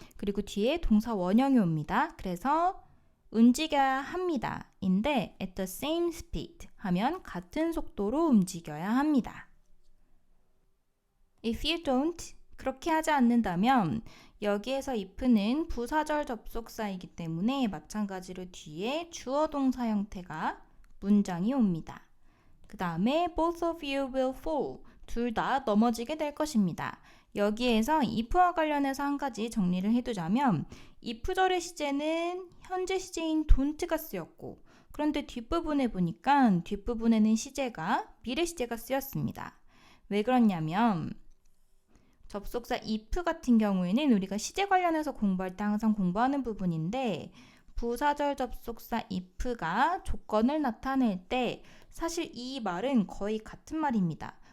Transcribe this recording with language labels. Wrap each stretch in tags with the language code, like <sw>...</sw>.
<ko>그리고 뒤에 동사 원형이 옵니다. 그래서 움직여야 합니다 인데</ko> <en>at the same speed</en> <ko>하면 같은 속도로 움직여야 합니다.</ko> <en>If you don't,</en> <ko>그렇게 하지 않는다면 여기에서 if는 부사절 접속사이기 때문에 마찬가지로 뒤에 주어 동사 형태가 문장이 옵니다. 그 다음에</ko> <en>both of you will fall.</en> <ko>둘 다 넘어지게 될 것입니다. 여기에서 if와 관련해서 한 가지 정리를 해두자면 if절의 시제는 현재 시제인 don't가 쓰였고 그런데 뒷부분에 보니까 뒷부분에는 시제가 미래 시제가 쓰였습니다. 왜 그렇냐면 접속사 if 같은 경우에는 우리가 시제 관련해서 공부할 때 항상 공부하는 부분인데 부사절 접속사 if가 조건을 나타낼 때 사실 이 말은 거의 같은 말입니다.</ko>